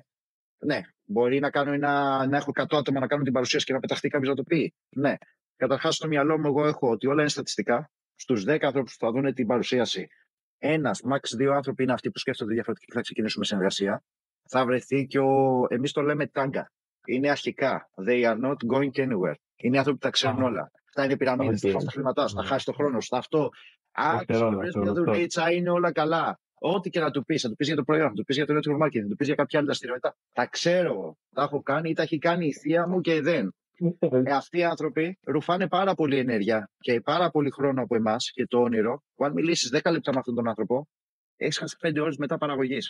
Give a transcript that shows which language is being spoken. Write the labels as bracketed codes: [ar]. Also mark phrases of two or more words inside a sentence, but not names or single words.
[el] Ναι, μπορεί να έχω 100 άτομα να κάνουν την παρουσίαση και να πεταχτεί κάποιος να το πει. Ναι. Καταρχάς, στο μυαλό μου, εγώ έχω ότι όλα είναι στατιστικά. Στους 10 ανθρώπους που θα δουν την παρουσίαση, ένας, max 2 άνθρωποι είναι αυτοί που σκέφτονται διαφορετικά και θα ξεκινήσουμε συνεργασία. Θα βρεθεί και εμείς το λέμε τάγκα. Είναι αρχικά. [en] They are not going anywhere. [el] Είναι άνθρωποι που τα ξέρουν όλα. Αυτά είναι πυραμίδες. Θα φας τα χρήματά σου, θα χάσει το χρόνο σου. Αυτό. Μια δουλίτσα, είναι όλα καλά. Ό,τι και να του πεις, θα του πεις για το προϊόν, θα του πεις για το [en] network marketing, [el] θα του πεις για κάποια άλλη δραστηριότητα. Τα ξέρω. Τα έχω κάνει ή τα έχει κάνει η θεία μου και δεν. Αυτοί οι άνθρωποι ρουφάνε πάρα πολύ ενέργεια και πάρα πολύ χρόνο από εμάς και το όνειρο, που αν μιλήσεις 10 λεπτά με αυτόν τον άνθρωπο, έχεις χάσει 5 ώρες μετά παραγωγής.